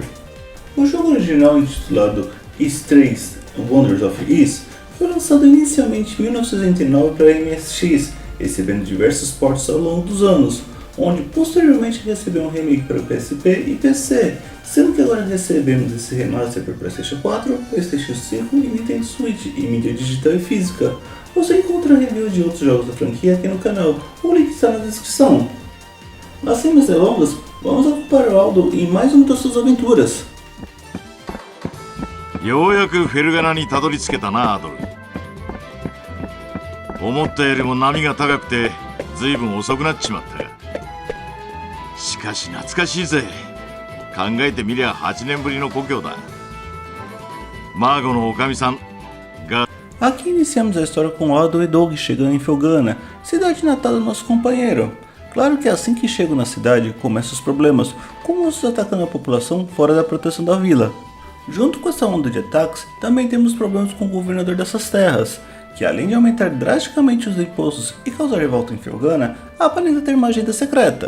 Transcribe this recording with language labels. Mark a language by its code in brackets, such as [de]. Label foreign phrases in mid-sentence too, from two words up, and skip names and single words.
[pt] O jogo original, intitulado Ys 3 Wonders of Ys, foi lançado inicialmente em 1989 para MSX, recebendo diversos ports ao longo dos anos, onde posteriormente recebeu um remake para o PSP e PC, sendo que agora recebemos esse remaster para PlayStation 4, PlayStation 5 e Nintendo Switch em mídia digital e física. Você encontra reviews de outros jogos da franquia aqui no canal, o link está na descrição. Mas sem mais delongas, vamos acompanhar o Aldo em mais uma das suas aventuras. [ja] ようやくフェルガナにたどり着けたな、アドル。思ったよりも波が高くて随分遅くなっちまったが、しかし懐かしいぜ。考えてみりゃ8年ぶりの故郷だ。マーゴのおかみさんが [pt] Aqui iniciamos a história com Aldo e Doug chegando em Felghana, cidade natal do nosso companheiro. Claro que assim que chegam na cidade, começam os problemas, com monstros atacando a população fora da proteção da vila. Junto com essa onda de ataques, também temos problemas com o governador dessas terras, que além de aumentar drasticamente os impostos e causar revolta em Felghana, aparenta ter uma agenda secreta.